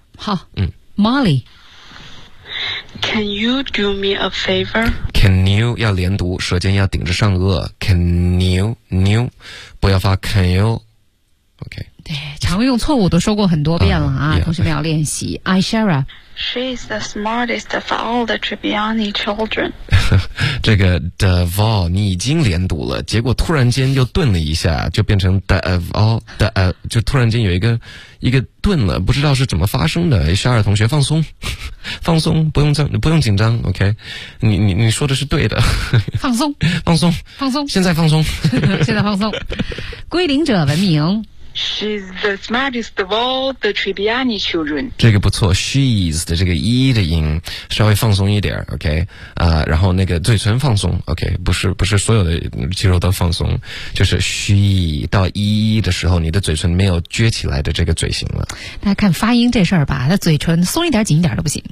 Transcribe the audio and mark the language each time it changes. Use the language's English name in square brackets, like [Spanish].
[Chinese] 好，Molly， [English] Can you do me a favor？ Can you [Chinese] 要连读，舌尖要顶着上颚 ，Can you， 不要发 Can you。Okay，对，常用错误都说过很多遍了啊，同学们要练习。 Aishara。 [English] She's the smartest of all the Tribbiani children. [Chinese] 这个 the 你已经连读了，结果突然间又顿了一下，就变成 the of all the 就突然间有一个顿了，不知道是怎么发生的。十二同学放松，放松，不用紧张 ，OK？你说的是对的，放松，放松，放松，现在放松，现在放松。归零者文明。 [English] She's the smartest of all the Tribbiani children. [Chinese] 这个不错 ，she's 的这个一的音稍微放松一点 ，OK 啊、然后那个嘴唇放松 ，OK， 不是所有的肌肉都放松，就是 she 到一的时候，你的嘴唇没有撅起来的这个嘴型了。大家看发音这事儿吧，那嘴唇松一点紧一点都不行。